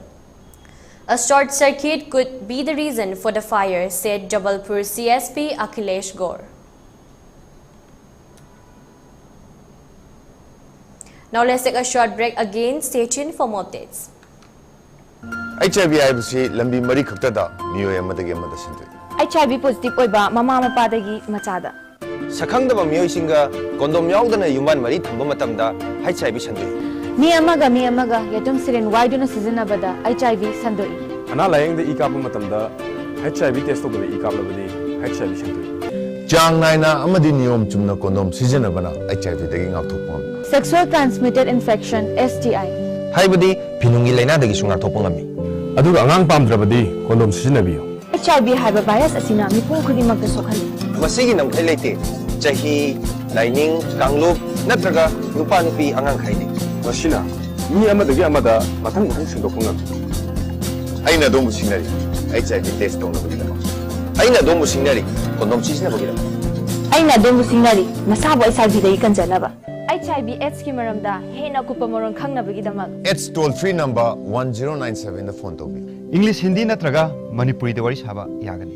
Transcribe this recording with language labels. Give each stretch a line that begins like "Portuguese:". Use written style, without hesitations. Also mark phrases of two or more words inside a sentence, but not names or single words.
English: A short circuit could be the reason for the fire, said Jabalpur CSP Akhilesh Gaur. Now let's take a short break again. Stay tuned for more updates.
Manipuri: HIV IBC lambi mari khaktada miyo yamadagi amada sindri. HIV positive oiba mama mapadagi machada. Sakhangdaba miyo singa kondom yaudana yuman mari thamba matamda HIV sandri. Mi amaga yatum siren waiduna sizinabada HIV sandoi. Ana layengda ikapa matamda HIV test tobada ikaplabadi HIV sandoi. Jang naina amadi niyom chumna kondom sizinabana HIV dagi ngakthokpam.
English: Sexual transmitted infection STI.
Manipuri: Haibadi pinungi laina dagi sunga thokpangami. Aduga angang pamdrabadi kondom sizinabiyo. HIV haiba virus asina mipum khudimagda sokhali. Masigi namkhai leite chahi lining kanglup natraga nupa nupi angang khaini. Masina mi amadagi amada mathang sindokungam. Aina domu sinari HIV test tongna bagila. Aina domu sinari kondom sizina bagila. Aina domu sinari masabo HIV dai kanjanaba. HIV AIDS ki maramda hena kupamorong khangnabagi damak. AIDS
English: toll free number
Manipuri: 1097 da phone tobi. English Hindi natraga Manipuri da wari saba yagani.